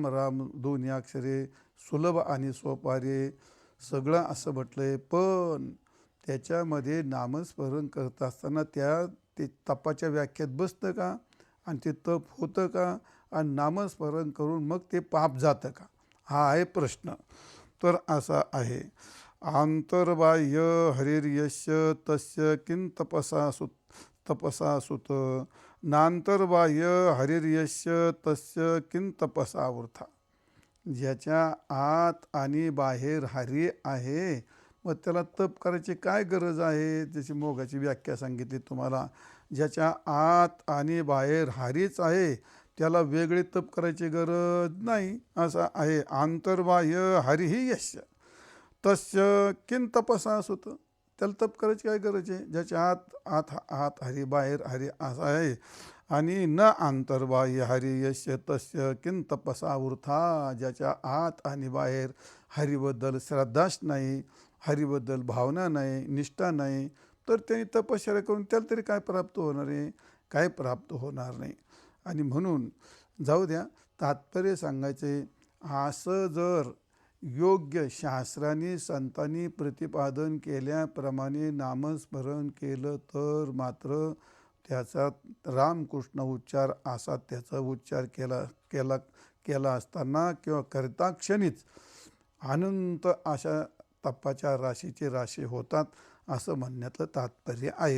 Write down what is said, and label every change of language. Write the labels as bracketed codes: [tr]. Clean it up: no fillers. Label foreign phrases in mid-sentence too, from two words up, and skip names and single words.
[mr] राम दोन्ही अक्षरे सुलभ आणि सोपारे सगळं असं म्हटलं आहे. पण त्याच्यामध्ये नामस्मरण करत असताना ते तपाच्या व्याख्यात बसतं का आणि ते तप होतं का आणि नामस्मरण करून मग ते पाप जातं का, हा आहे प्रश्न. तर असा आहे. [sa] आंतर्बाह्य हरिर्यस्य तस्य किं तपसा सुत, नांतर्बाह्य हरिर्यस्य तस्य किं तपसा वृथा. [mr] ज्याच्या आत आणि बाहेर हरी आहे मग त्याला तप करायची काय गरज आहे. त्याची मोगाची व्याख्या सांगितली तुम्हाला. ज्याच्या आत आणि बाहेर हरीच आहे त्याला वेगळे तप करायची गरज नाही असं आहे. [sa] आंतर्बाह्य हरिही यस्य तस्य किं तपसा सुत, [mr] त्याला तप करायची काय गरज आहे. ज्याच्या आत हरी बाहेर हरी असं आहे. [sa] आणि न आंतर्बाह्य हरी यस्य तस्य किं तपसा वृथा, [mr] ज्याच्या आत आणि बाहेर हरीबद्दल श्रद्धाच नाही, हरीबद्दल भावना नाही, निष्ठा नाही, तर त्यांनी तपश्चर्या करून त्याला तरी काय प्राप्त होणार आहे, काय प्राप्त होणार नाही. आणि म्हणून जाऊ द्या, तात्पर्य सांगायचे असं जर योग्य शास्त्रांनी संतांनी प्रतिपादन केल्याप्रमाणे नामस्मरण केलं तर मात्र त्याचा रामकृष्ण उच्चार असा त्याचा उच्चार केला असताना किंवा करता क्षणीच अनंत अशा तपाच्या राशीचे राशी होतात असं म्हणण्यातलं तात्पर्य आहे.